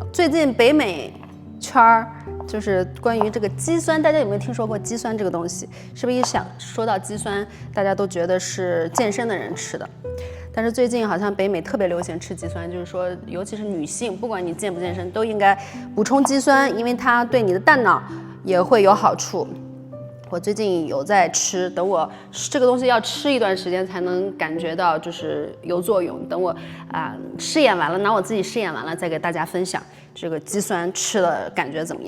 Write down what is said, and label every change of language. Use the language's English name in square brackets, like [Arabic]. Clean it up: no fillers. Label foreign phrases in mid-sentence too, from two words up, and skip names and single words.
[Chinese] 最近北美圈就是關於這個肌酸，大家有沒有聽說過肌酸這個東西？是不是一想說到肌酸，大家都覺得是健身的人吃的？但是最近好像北美特別流行吃肌酸，就是說，尤其是女性，不管你健不健身，都應該補充肌酸，因為它對你的大腦也會有好處。我最近有在吃，等我這個東西要吃一段時間才能感覺到就是有作用。等我試驗完了，拿我自己試驗完了，再給大家分享這個肌酸吃的感覺怎麼樣。